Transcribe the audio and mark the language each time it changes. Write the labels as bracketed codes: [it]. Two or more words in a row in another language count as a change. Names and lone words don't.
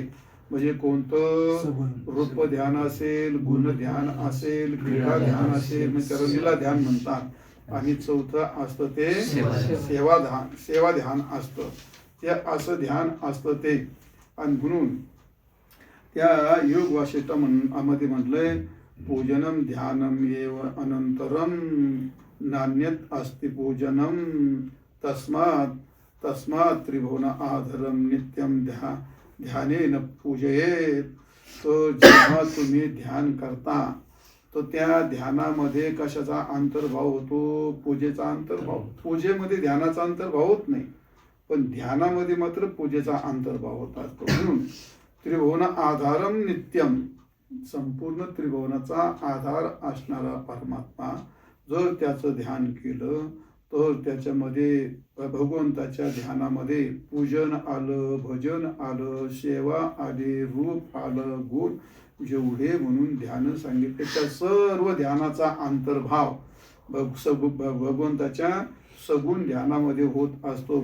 [mr] म्हणजे कोणतं रूप ध्यान असेल, गुण ध्यान असेल, क्रीडा ध्यान असेल, म्हणजे त्याला लीला ध्यान म्हणतात. आणि 4थं असतं ते सेवा ध्यान असतं. ते असं ध्यान असतं ते. आणि म्हणून त्या योग वासिष्ठामध्ये म्हटलंय, [sa] पूजनम ध्यानम एव अनंतरम नान्यत अस्ति पूजनम तस्मात् त्रिभुवन आधरम नित्यम ध्यानेन पूजयेत. [mr] तो जेव्हा तुम्ही ध्यान करता तो त्या ध्यानामध्ये कशाचा अंतर्भाव होतो? पूजेचा अंतर्भाव. पूजेमध्ये ध्यानाचा अंतर्भाव होत नाही. पण ध्यानामध्ये मात्र पूजेचा अंतर्भाव होत असतो. [sa] म्हणून त्रिभुवन आधारम नित्यम, [mr] संपूर्ण त्रिभुवनाचा आधार असणारा परमात्मा जर त्याचं ध्यान केलं तर त्याच्यामध्ये भगवंताच्या ध्यानामध्ये पूजन आलं, भजन आलं, सेवा आली, रूप आलं, गुण जेवढे म्हणून ध्यान सांगितले त्या सर्व ध्यानाचा अंतर्भाव भगवंताच्या सगुण ध्यानामध्ये होत असतो.